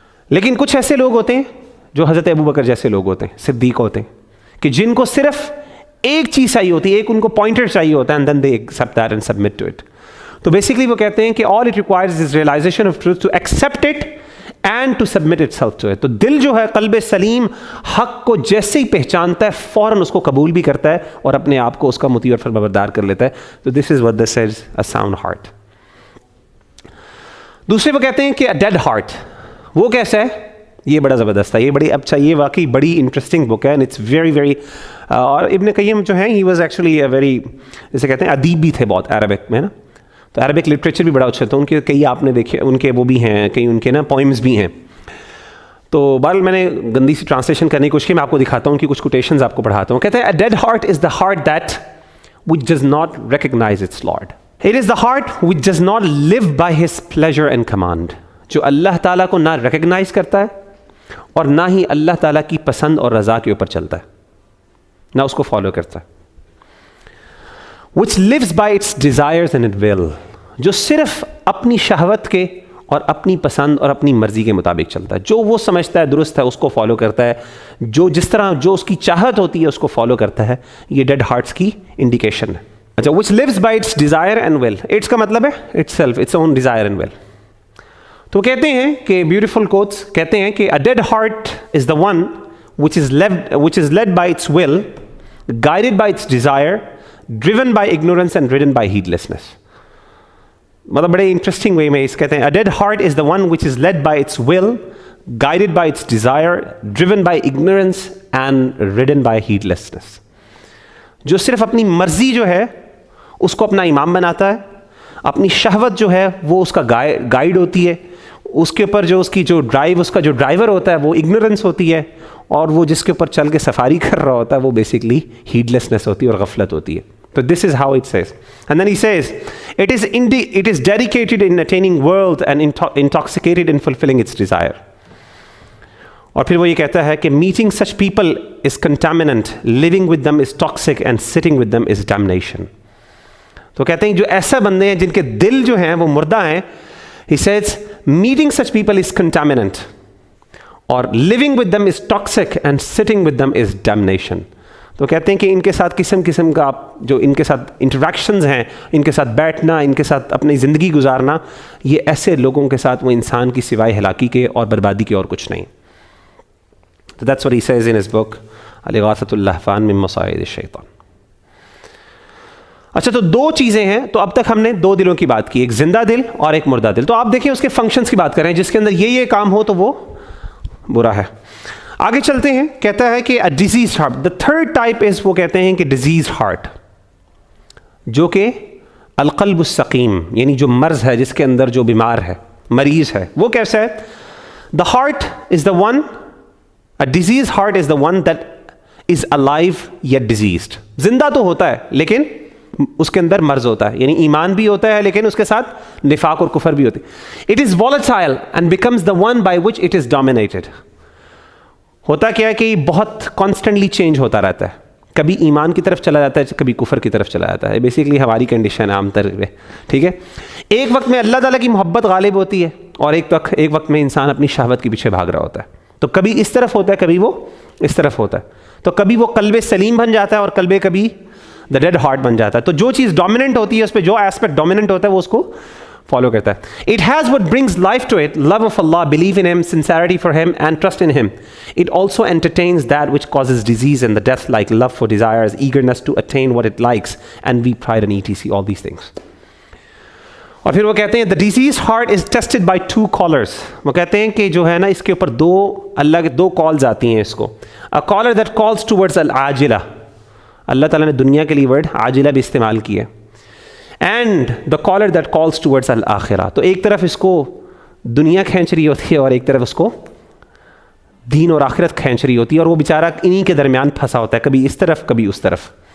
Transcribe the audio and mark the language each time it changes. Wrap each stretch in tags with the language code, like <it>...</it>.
<ur>لیکن کچھ ایسے لوگ ہوتے ہیں جو حضرت ابوبکر جیسے لوگ ہوتے ہیں، صدیق ہوتے ہیں، کہ جن کو صرف ایک چیز چاہیے ہوتی ہے، ایک ان کو پوائنٹر چاہیے ہوتا ہے،</ur> <en>and then they accept that and submit to it.</en> <ur>تو بیسیکلی وہ کہتے ہیں کہ</ur> <en>all it requires is realization of truth to accept it and to submit itself to it.</en> <ur>تو دل جو ہے قلب سلیم حق کو جیسے ہی پہچانتا ہے فوراً اس کو قبول بھی کرتا ہے اور اپنے آپ کو اس کا مطیع اور فرمانبردار کر لیتا ہے. تو</ur> <en>this is what this is, a sound heart.</en> <ur>دوسرے وہ کہتے ہیں کہ</ur> <en>a dead heart.</en> <ur>وہ کیسا ہے؟ یہ بڑا زبردست ہے, یہ بڑی اچھا, یہ واقعی بڑی انٹرسٹنگ بک ہے,</ur> <en>And it's very very.</en> <ur>اور ابن قیم جو ہیں,</ur> <en>he was actually a very,</en> <ur>جیسے کہتے ہیں ادیب بھی تھے بہت عربک میں نا, تو عربک لٹریچر بھی بڑا اچھا تھا ان کے, کئی آپ نے دیکھے ان کے وہ بھی ہیں, کئی ان کے نا پوئمز بھی ہیں. تو بہرحال میں نے گندی سی ٹرانسلیشن کرنے کی کوشش کی, میں آپ کو دکھاتا ہوں, ان کی کچھ کوٹیشنز آپ کو پڑھاتا ہوں. کہتے ہیں</ur> <en>a dead heart is the heart that which does not recognize its Lord. It is the heart which does not live by his pleasure and command.</en> <ur>جو اللہ تعالیٰ کو نہ ریکگنائز کرتا ہے اور نہ ہی اللہ تعالیٰ کی پسند اور رضا کے اوپر چلتا ہے, نہ اس کو فالو کرتا ہے.</ur> <en>which lives by its desires and its will.</en> <ur>جو صرف اپنی شہوت کے اور اپنی پسند اور اپنی مرضی کے مطابق چلتا ہے, جو وہ سمجھتا ہے درست ہے اس کو فالو کرتا ہے, جو جس طرح جو اس کی چاہت ہوتی ہے اس کو فالو کرتا ہے. یہ ڈیڈ ہارٹس کی انڈیکیشن ہے.</ur> <en>اچھا, which lives by its desire and will. Its</en> <ur>کا مطلب ہے</ur> <en>itself, its own desire and will.</en> <ur>تو کہتے ہیں کہ</ur> <en>Beautiful quotes کہتے ہیں کہ a dead heart is the one which is led by its will, guided by its desire, driven by ignorance and ridden by heedlessness.</en> <ur>مطلب بڑے interesting way میں اس کہتے ہیں</ur> <en>a dead heart is the one which is led by its will, guided by its desire, driven by ignorance and ridden by heedlessness.</en> <ur>جو صرف اپنی مرضی جو ہے اس کو اپنا امام بناتا ہے, اپنی شہوت جو ہے وہ اس کا گائیڈ ہوتی ہے, اس کے اوپر جو اس کی جو ڈرائیو, اس کا جو ڈرائیور ہوتا ہے وہ اگنورنس ہوتی ہے, اور وہ جس کے اوپر چل کے سفاری کر رہا ہوتا ہے وہ بیسکلی ہیڈلیسنس ہوتی ہے اور غفلت ہوتی ہے.</ur> <en>So this is how it says. And then he says, it is dedicated in attaining world and intoxicated in fulfilling its desire.</en> <ur>اور پھر وہ یہ کہتا ہے کہ</ur> <en>meeting such people is contaminant, living with them is toxic and sitting with them is damnation.</en> <ur>تو کہتے ہیں جو ایسا بندے ہیں جن کے دل جو ہیں وہ مردہ ہیں,</ur> <en>he says meeting such people is contaminant, اور living with them is toxic and sitting with them is damnation.</en> <ur>تو کہتے ہیں کہ ان کے ساتھ قسم کا آپ جو ان کے ساتھ انٹریکشنز ہیں, ان کے ساتھ بیٹھنا, ان کے ساتھ اپنی زندگی گزارنا, یہ ایسے لوگوں کے ساتھ وہ انسان کی سوائے ہلاکی کے اور بربادی کے اور کچھ نہیں.</ur> <en>So that's what he says in his book الاغاثۃ اللہفان من مصائد الشیطان.</en> <ur>اچھا, تو دو چیزیں ہیں. تو اب تک ہم نے دو دلوں کی بات کی, ایک زندہ دل اور ایک مردہ دل. تو آپ دیکھیں اس کے فنکشنز کی بات کریں, جس کے اندر یہ کام ہو تو وہ برا ہے. آگے چلتے ہیں, کہتا ہے کہ</ur> <en>a diseased heart. The third type is,</en> <ur>وہ کہتے ہیں کہ</ur> <en>diseased heart,</en> <ur>جو کہ القلب السقیم, یعنی جو مرض ہے, جس کے اندر جو بیمار ہے, مریض ہے. وہ کیسا ہے؟</ur> <en>The heart is the one, a diseased heart is the one that is alive yet diseased.</en> <ur>زندہ تو ہوتا ہے لیکن اس کے اندر مرض ہوتا ہے, یعنی ایمان بھی ہوتا ہے لیکن اس کے ساتھ نفاق اور کفر بھی ہوتی ہے.</ur> <en>It is volatile and becomes the one by which it is dominated.</en> <ur>ہوتا کیا ہے کہ بہت کانسٹنٹلی چینج ہوتا رہتا ہے, کبھی ایمان کی طرف چلا جاتا ہے, کبھی کفر کی طرف چلا جاتا ہے. بیسیکلی ہماری کنڈیشن عام طور پہ, ٹھیک ہے. ایک وقت میں اللہ تعالیٰ کی محبت غالب ہوتی ہے, اور ایک وقت میں انسان اپنی شہوت کے پیچھے بھاگ رہا ہوتا ہے. تو کبھی اس طرف ہوتا ہے, کبھی وہ اس طرف ہوتا ہے. تو کبھی وہ قلب سلیم بن جاتا ہے, اور کبھی</ur> <en>the dead heart</en> <ur>بن جاتا ہے. تو جو چیز ڈومیننٹ ہوتی ہے, اس پہ جو ایسپیکٹ ڈومیننٹ ہوتا ہے وہ اس کو فالو کرتا ہے.</ur> <en>It has what brings life to it, love of Allah, belief in Him, sincerity for Him and trust in Him. It also entertains that which causes disease and the death, like love for desires, eagerness to attain what it likes, and weak pride and etc. All these things.</en> <ur>اور پھر وہ کہتے ہیں</ur> <en>the diseased heart is tested by two callers.</en> <ur>وہ کہتے ہیں کہ جو ہے نا اس کے اوپر اللہ کے دو کالز آتی ہیں اس کو.</ur> <en>A caller that calls towards al-ajila.</en> <ur>اللہ تعالیٰ نے دنیا کے لیے ورڈ عاجلہ بھی استعمال کیا ہے.</ur> <en>And the caller that calls towards الآخرہ.</en> <ur>تو ایک طرف اس کو دنیا کھینچ رہی ہوتی ہے اور ایک طرف اس کو دین اور آخرت کھینچ رہی ہوتی ہے, اور وہ بیچارہ انہی کے درمیان پھنسا ہوتا ہے, کبھی اس طرف کبھی اس طرف.</ur>